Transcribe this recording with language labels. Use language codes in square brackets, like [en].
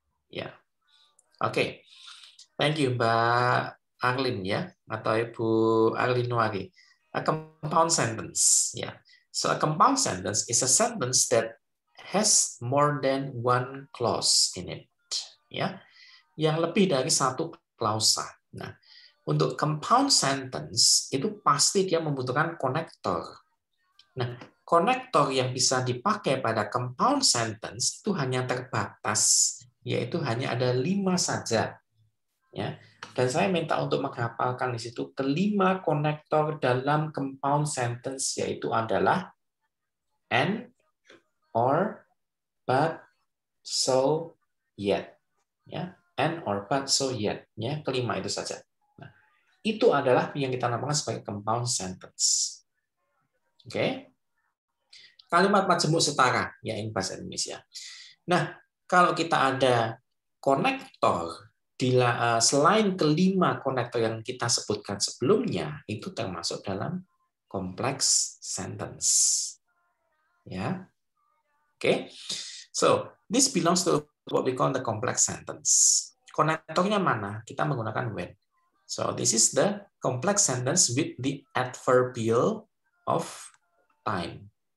[id] Yeah. Oke. [en] Thank you, [id] Mbak Arlin ya, atau Ibu Arlin Wari. [en] A compound sentence. Yeah. So a compound sentence is a sentence that has more than one clause in it. Ya. [id] Yang lebih dari satu klausa. Nah, untuk compound sentence itu pasti dia membutuhkan konektor. Nah, konektor yang bisa dipakai pada compound sentence itu hanya terbatas, yaitu hanya ada 5 saja. Ya. Dan saya minta untuk menghafalkan di situ kelima konektor dalam compound sentence, yaitu adalah and, or, but, so, yet. Ya, and, or, but, so, yet. Ya, kelima itu saja. Nah, itu adalah yang kita namakan sebagai compound sentence. Oke. Kalimat majemuk setara, ya ini bahasa Indonesia. Nah, kalau kita ada konektor, selain kelima konektor yang kita sebutkan sebelumnya, itu termasuk dalam complex sentence. Ya, oke. [en] So this belongs to what we call the complex sentence. [id] Konektornya mana? Kita menggunakan [en] when. So this is the complex sentence with the adverbial of time.